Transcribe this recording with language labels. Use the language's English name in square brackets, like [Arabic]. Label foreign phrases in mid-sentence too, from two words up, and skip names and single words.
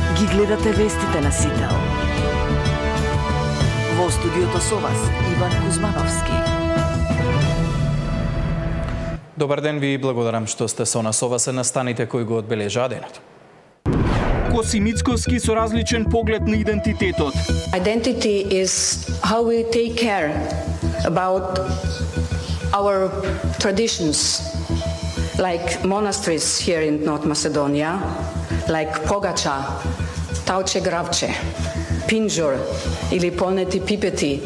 [Macedonian] Гледате вестите на Сител. Во студиото со вас Иван Кузмановски. Добар ден, ви благодарам што сте со нас. Ова се настаните кои го одбележаа денот. Коси Мицковски со различен поглед на идентитетот. [English] Identity is how we take care about our traditions, like monasteries here in North Macedonia, like Pogača, Tauče Gravče, Pinjor или Poneti Pipeti.